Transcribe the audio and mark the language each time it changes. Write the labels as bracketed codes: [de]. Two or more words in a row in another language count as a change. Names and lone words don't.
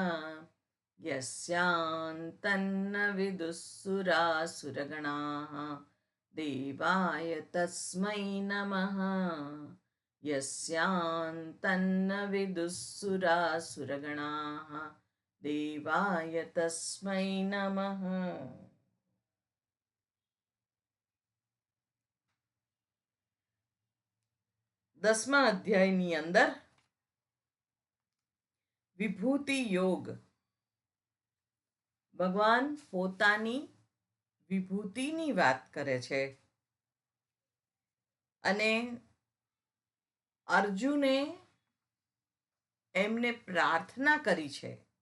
[sa] यस्यान्तन्न विदुःसुरासुरगणाः देवाय तस्मै नमः यस्यान्तन्न विदुःसुरासुरगणाः देवाय तस्मै नमः। [gu] 10મા અધ્યાયની અંદર વિભૂતિ યોગ ભગવાન પોતાની વિભૂતિની વાત કરે છે અને અર્જુને એમને પ્રાર્થના કરી છે